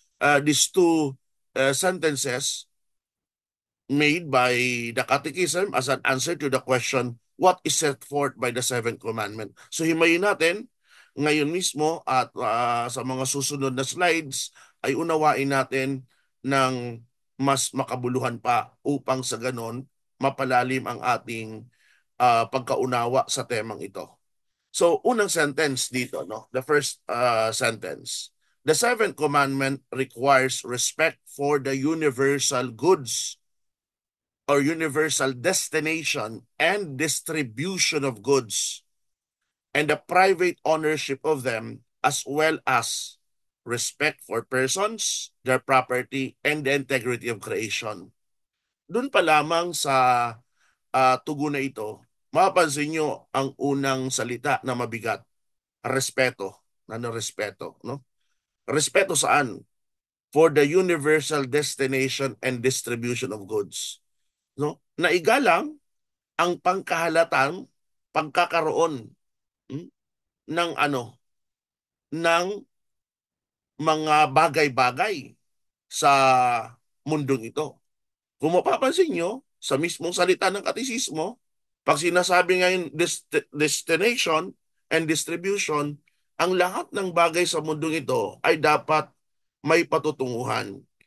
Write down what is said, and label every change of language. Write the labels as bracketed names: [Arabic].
[English] These two sentences made by the Catechism as an answer to the question, what is set forth by the seventh commandment? [Filipino] So himayin natin ngayon mismo at sa mga susunod na slides ay unawain natin ng mas makabuluhan pa upang sa ganon mapalalim ang ating pagkaunawa sa temang ito. So unang sentence dito, no? [English] The first sentence. The seventh commandment requires respect for the universal goods or universal destination and distribution of goods and the private ownership of them, as well as respect for persons, their property, and the integrity of creation. [Filipino] Doon pa lamang sa tugon na ito, mapapansin nyo ang unang salita na mabigat, respeto. Ano respeto? No? Respeto saan? [English] For the universal destination and distribution of goods. No? [Filipino] Naigalang ang pangkahalatan, pagkakaroon hmm, ng ng mga bagay-bagay sa mundong ito. Kung mapapansin nyo, sa mismong salita ng katisismo, pag sinasabi ngayon [English] destination and distribution, [Filipino] ang lahat ng bagay sa mundong ito ay dapat may patutunguhan.